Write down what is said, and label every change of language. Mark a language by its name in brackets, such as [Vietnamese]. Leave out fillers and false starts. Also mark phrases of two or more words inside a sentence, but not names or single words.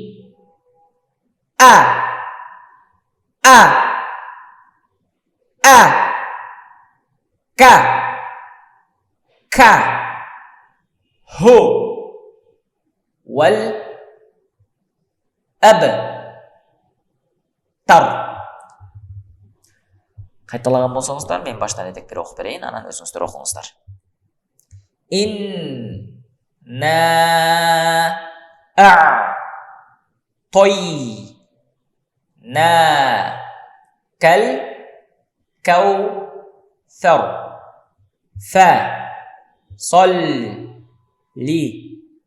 [Kazakh] А. Ка. Ху. Вал. Аб. Тар. Қайталаған болсаңыздар, мен баштан етек бір оқып берейін, анан өзіңіздер оқыңыздар. Ин. На. Той. На. Кал. Кау. Фар. Фа. Сол. Ли.